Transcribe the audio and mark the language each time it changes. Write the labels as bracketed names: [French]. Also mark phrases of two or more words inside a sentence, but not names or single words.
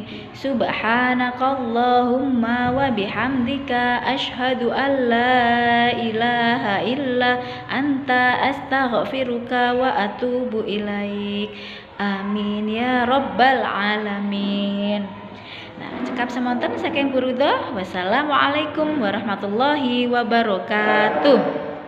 [Arabic] سبحانك اللهم وبحمدك أشهد أن لا إله إلا أنت أستغفرك وأتوب إليك. آمين يا رب العالمين. [Javanese] Nah, cekap semonten saking Burudah. [Arabic] والسلام عليكم ورحمة الله وبركاته.